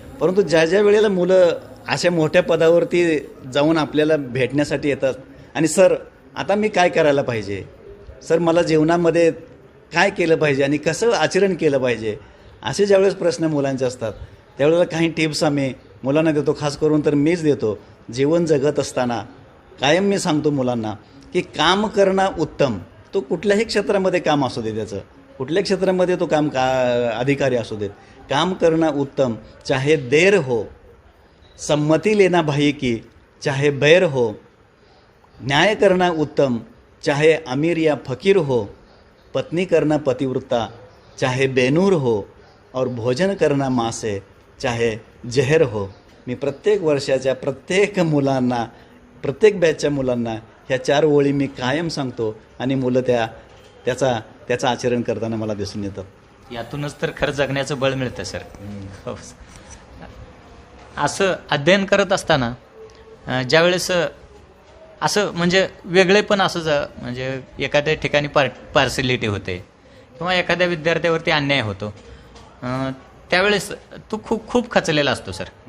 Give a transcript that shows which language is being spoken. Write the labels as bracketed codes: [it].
[mr] परंतु ज्या ज्या वेळेला मुलं अशा मोठ्या पदावरती जाऊन आपल्याला भेटण्यासाठी येतात आणि सर आता मी काय करायला पाहिजे, सर मला जीवनामध्ये काय केलं पाहिजे आणि कसं आचरण केलं पाहिजे, असे ज्यावेळेस प्रश्न मुलांचे असतात त्यावेळेला काही टिप्स आम्ही मुलांना देतो. खास करून तर मीच देतो. जीवन जगत असताना कायम मी सांगतो मुलांना की काम करणं उत्तम. तो कुठल्याही क्षेत्रामध्ये काम असू दे, त्याचं कुठल्या क्षेत्रामध्ये तो अधिकारी असू देत, काम करणं उत्तम. [hi] चाहे देर हो, सम्मति लेना भाई की चाहे बैर हो, न्याय करना उत्तम चाहे अमीर या फकीर हो, पत्नी करना पतिव्रता चाहे बेनूर हो, और भोजन करना माँ से चाहे जहर हो. [mr] मी प्रत्येक वर्षाच्या प्रत्येक मुलांना, प्रत्येक बॅचच्या मुलांना ह्या 4 ओळी मी कायम सांगतो आणि मुलं त्याचं आचरण करताना मला दिसून येतं. यातूनच तर खरं जगण्याचं बळ मिळतं सर. हो. असं अध्ययन करत असताना ज्यावेळेस असं म्हणजे वेगळे पण असं म्हणजे एखाद्या ठिकाणी पार्सिलिटी होते किंवा एखाद्या विद्यार्थ्यावरती अन्याय होतो, त्यावेळेस तो खूप खचलेला असतो सर.